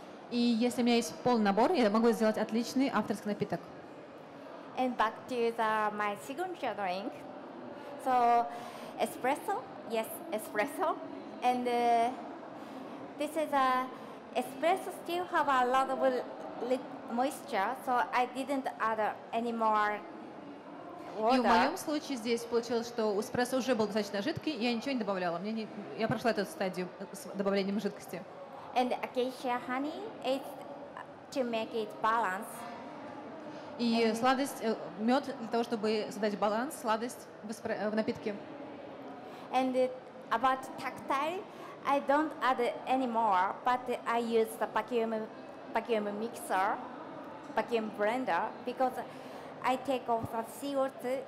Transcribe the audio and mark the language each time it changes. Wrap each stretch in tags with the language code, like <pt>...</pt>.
<ru>И если у меня есть полный набор, я могу сделать отличный авторский напиток.</ru> <en>And back to my signature drink. So espresso, yes, espresso. And this is espresso still have a lot of moisture, so I didn't add any more water.</en> <ru>И в моем случае здесь получилось, что эспрессо уже был достаточно жидкий, я ничего не добавляла. Я прошла эту стадию с добавлением жидкости.</ru> <en>And acacia honey is to make it balance.</en> <ru>И сладость, мед для того, чтобы создать баланс, сладость в напитке.</ru> <en>And about tactile, I don't add any more, but I use the vacuum mixer, vacuum blender, because I take off the CO2.</en>